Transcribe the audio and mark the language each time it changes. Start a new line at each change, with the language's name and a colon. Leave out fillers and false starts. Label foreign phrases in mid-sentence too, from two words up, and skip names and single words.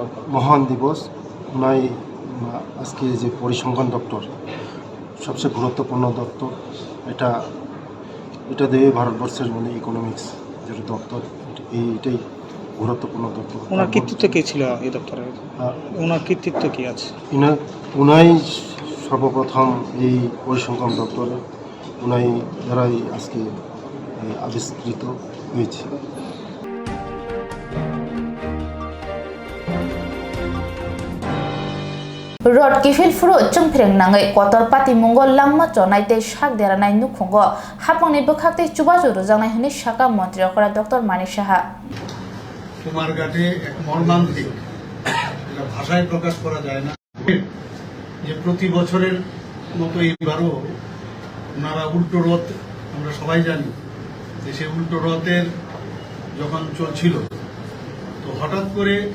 Bangla: মহান দিবস নাই আজকে যে পরিসংখ্যান দপ্তর সবচেয়ে গুরুত্বপূর্ণ দপ্তর এটা দিয়ে ভারতবর্ষের মানে ইকোনমিক্স যেটা দপ্তর এইটাই গুরুত্বপূর্ণ দপ্তর ওনার কৃতিত্ব কি ছিল এই দপ্তরে ওনার কৃতিত্ব কি আছে উনাই সর্বপ্রথম এই পরিসংখ্যান দপ্তরে উনাই দ্বারাই আজকে আবিষ্কৃত হয়েছে
Kok Borok: Rod kifil furo chongpheng nangai kotor pati mongol langma chonai te sak deranai nukhongo hapangni bukhakte chuba churu jangnai hini saka মন্ত্রী okra Dr. Manik Saha
Bangla: তোমার ঘাটে এক মর্মান্তিক এটা ভাষায় প্রকাশ করা যায় না যে প্রতি বছরের মতো এবারও ওনারা উল্টো রথ আমরা সবাই জানি যে সেই উল্টো রথের যখন চলছিল তো হঠাৎ করে